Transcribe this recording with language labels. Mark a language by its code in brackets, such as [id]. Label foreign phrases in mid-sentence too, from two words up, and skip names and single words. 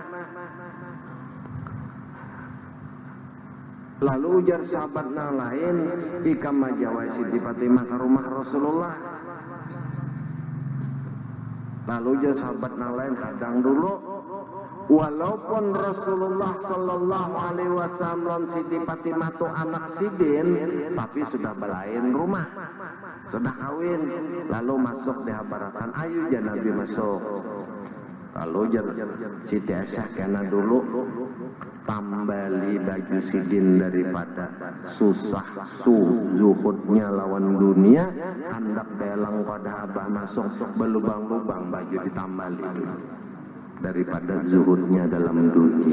[bjn] Lalu ujar sahabat yang lain, ikam majawai Siti Fatimah ke rumah Rasulullah. Lalu ujar sahabat yang lain, hadang dulu. Walaupun Rasulullah [ar] صلى الله عليه وسلم [bjn] Siti Fatimah itu anak sidin, tapi sudah belain rumah, sudah kawin. Lalu masuk dihabarakan, ayo [ar] يا نبي [bjn] masuk. Lalu ujar Siti Aisyah, kena dulu tambali baju sidin daripada susah zuhudnya lawan dunia, hendak belang pada abah masuk belubang-lubang baju ditambali dulu daripada zuhudnya dalam dunia.